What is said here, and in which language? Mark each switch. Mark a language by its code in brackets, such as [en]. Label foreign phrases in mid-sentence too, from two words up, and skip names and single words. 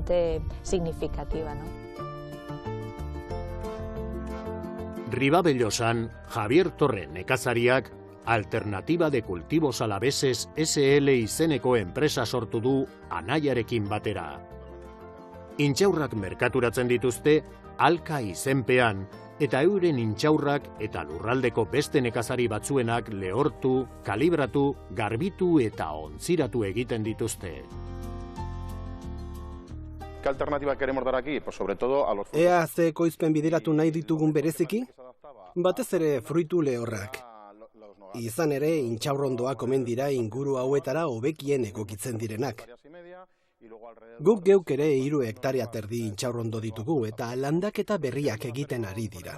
[eu] Ribabellosan, Javier Torre nekazariak Alternativa de Cultivos Alaveses SL izeneko enpresa sortu du anaiarekin batera. Intxaurrak merkaturatzen dituzte Alka izenpean, eta euren intxaurrak eta lurraldeko beste nekazari batzuenak lehortu, kalibratu, garbitu eta ontziratu egiten dituzte. [es] ¿Qué alternativa queremos dar aquí? Pues sobre todo a los frutos. [eu] Ea ze ekoizpen bideratu nahi ditugun bereziki? Batez ere fruitu lehorrak. Izan ere, intxaurrondoak omen dira inguru hauetara hobekien egokitzen direnak. Guk geuk ere 3 hektarea terdi intxaurrondo ditugu eta landaketa berriak egiten ari dira.